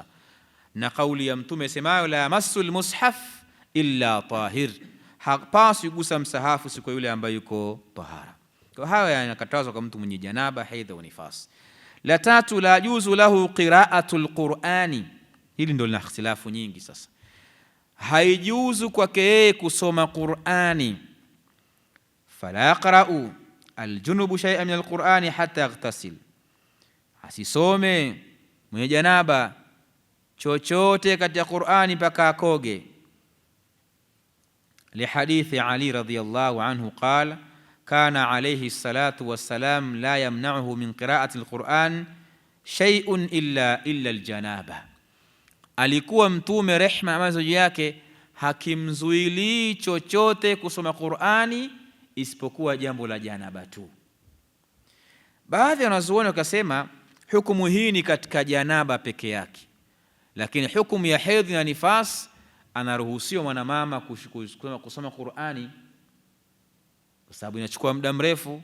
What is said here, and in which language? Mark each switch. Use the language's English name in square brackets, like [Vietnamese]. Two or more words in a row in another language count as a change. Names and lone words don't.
[Swahili] Na kauli ya mtume isemayo [Arabic] لا يمس المصحف إلا طاهر, [Swahili] hapaswi kugusa msahafu siku yule ambaye yuko tahara. Kwa hayo yanakatazwa kwa mtu mwenye janaba, haidha au nifas. La tatu, [Arabic] لا يجوز له قراءة القرآن. [Swahili] Hili ndio lina ikhtilafu nyingi sasa. Haijuzu kwake yeye kusoma Qur'ani. [Arabic] فلا يقرأ الجنب شيئا من القرآن حتى يغتسل, [Swahili] asisome mwenye janaba chochote katika Qur'ani mpaka akoge. [Arabic] لحديث علي رضي الله عنه قال كان عليه الصلاة والسلام لا يمنعه من قراءة القرآن شيء إلا الجنابة, [Swahili] alikuwa mtume rehma amazo yake hakimzuili chochote kusoma Qur'ani isipokuwa jambo la janaba tu. Baadhi ya wanazuoni wakasema hukumu hii ni katika janaba peke yake, lakini hukumu ya hedhi na nifas anaruhusiwa mwanamama kusoma Qur'ani kwa sababu inachukua muda mrefu.